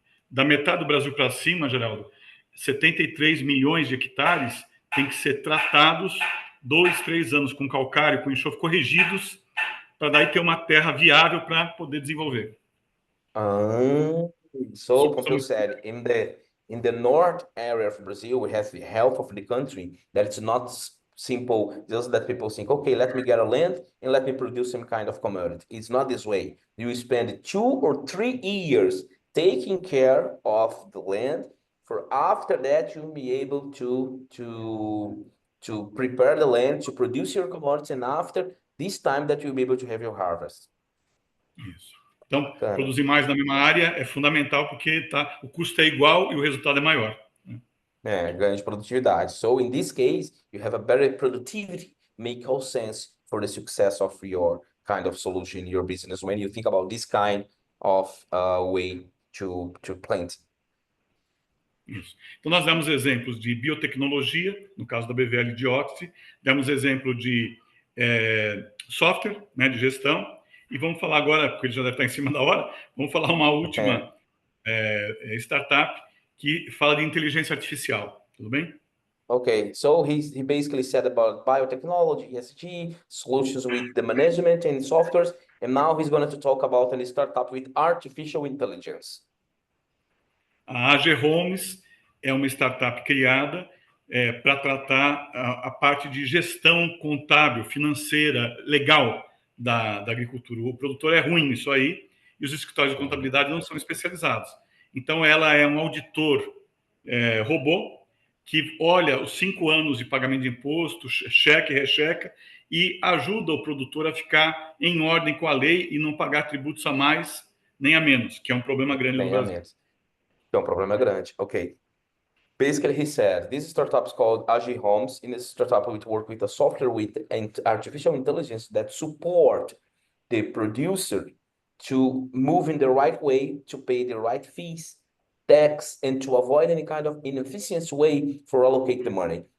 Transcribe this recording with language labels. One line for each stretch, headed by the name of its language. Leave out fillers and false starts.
Portuguese: Da metade do Brasil para cima, Geraldo, 73 milhões de hectares tem que ser tratados 2, 3 anos com calcário, com enxofre, corrigidos, para daí ter uma terra viável para poder desenvolver.
English: So, Pompeu said, in the north area of Brazil, we have the health of the country, that it's not simple, just that people think, okay, let me get a land and let me produce some kind of commodity. It's not this way. You spend 2 or 3 years taking care of the land, for after that you'll be able to prepare the land, to produce your commodity, and after this time that you'll be able to have your harvest.
Portuguese: Isso. Então, produzir mais na mesma área é fundamental porque o custo é igual e o resultado é maior. Ganho de produtividade.
English: So, in this case, you have a better productivity, make all sense for the success of your kind of solution in your business when you think about this kind of way to plant.
Portuguese: Isso. Então, nós demos exemplos de biotecnologia, no caso da BVL Dioxi, demos exemplo de software, né, de gestão, e vamos falar agora, porque ele já deve estar em cima da hora, vamos falar uma última startup que fala de inteligência artificial. Tudo bem?
English: Okay, so he basically said about biotechnology, ESG, solutions with the management and softwares, and now he's going to talk about a startup with artificial intelligence.
Portuguese: A AG Homes é uma startup criada para tratar a parte de gestão contábil, financeira, legal da agricultura. O produtor é ruim nisso aí e os escritórios de contabilidade não são especializados. Então, ela é um auditor robô que olha os 5 anos de pagamento de imposto, cheque, recheca, e ajuda o produtor a ficar em ordem com a lei e não pagar tributos a mais nem a menos, que é um problema grande no Brasil. É um problema grande. Okay.
English: Basically, he said, this startup is called AG Homes. In this startup, we work with a software with artificial intelligence that support the producer to move in the right way, to pay the right fees, tax, and to avoid any kind of inefficient way for allocate the money.